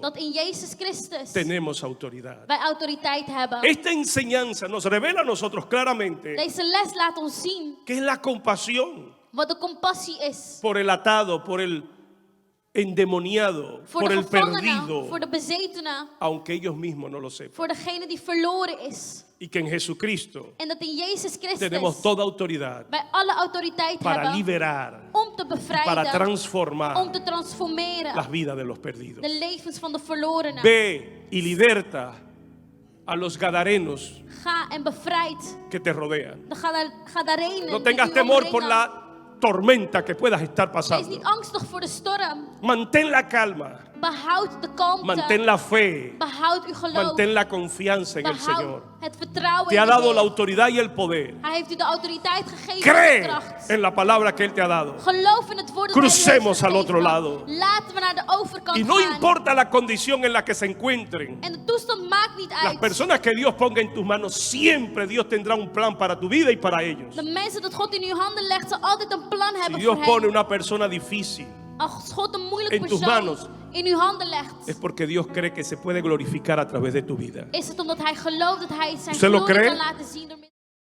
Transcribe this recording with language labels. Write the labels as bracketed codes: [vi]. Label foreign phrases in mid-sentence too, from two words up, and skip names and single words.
[nl] dat in Jezus Christus [es] tenemos autoridad. [nl] wij autoriteit hebben. [es] Esta enseñanza nos revela a nosotros claramente [nl] Deze les laat ons zien [es] que es la compasión [nl] wat de compassie is. [es] por el atado, por el endemoniado, [nl] Voor [es] por [nl] de [es] el [nl] gevangenen, [es] perdido, [nl] voor de bezetenen, [es] aunque ellos mismos no lo sepan. [nl] voor degene die verloren is. [es] Y que en Jesucristo [nl] En dat in Jezus Christus [es] tenemos toda autoridad [nl] wij alle autoriteit [es] para [nl] hebben [es] liberar, [nl] om te [es] para [nl] bevrijden, [es] transformar [nl] om te transformeren [es] las vidas de los perdidos. [nl] de levens van de verlorenen. [es] Ve y liberta a los gadarenos [nl] Ga en bevrijd [es] que te rodean. [nl] de Gadarenen. [es] No [nl] die [es] tengas [nl] u [es] temor por [nl] omringen. [es] la tormenta que puedas estar [nl] Wees [es] pasando. [nl] niet angstig voor de storm. [es] Mantén la calma, [nl] Behoud de kalmte. [es] mantén la fe, [nl] Behoud uw geloof. [es] mantén la confianza en el [nl] Behoud [es] Señor. [nl] het vertrouwen [es] Te [nl] in [es] ha [nl] de [es] dado la [nl] Heer. [es] autoridad y el poder. [nl] Hij heeft u de autoriteit gegeven en de [es] Cree [nl] kracht. [es] en la palabra que Él te ha dado. [nl] Geloof in het woord dat hij u heeft [es] Crucemos al [nl] gegeven. [es] otro lado. [nl] Laten we naar de overkant [es] Y no [nl] gaan. [es] importa la condición en la que se encuentren. [nl] En de toestand maakt niet [es] Las [nl] uit. [es] personas que Dios ponga en tus manos, siempre Dios tendrá un plan para tu vida y para ellos. [nl] De mensen dat God in uw handen legt, zal altijd een plan [es] Si [nl] hebben [es] Dios [nl] voor [es] pone [nl] hen. [es] una persona difícil [nl] Als God een moeilijk [es] en tus [nl] persoon [es] manos, [nl] in uw handen legt, [es] es porque Dios cree que se puede glorificar a través de tu vida. [nl] is het omdat hij gelooft dat hij zijn [es] ¿Usted lo [nl] glorie [es] cree? [nl] kan laten zien door